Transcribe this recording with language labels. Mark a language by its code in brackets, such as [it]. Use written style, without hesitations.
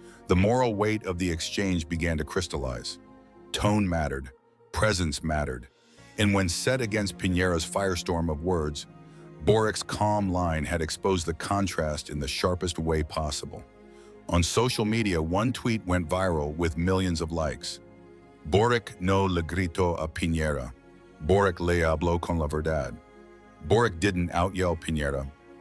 [en] The moral weight of the exchange began to crystallize. Tone mattered, presence mattered, and when set against Piñera's firestorm of words, Boric's calm line had exposed the contrast in the sharpest way possible. On social media, one tweet went viral with millions of likes. [es] Boric no le gritó a Piñera. Boric le habló con la verdad. [en] Boric didn't out-yell Piñera.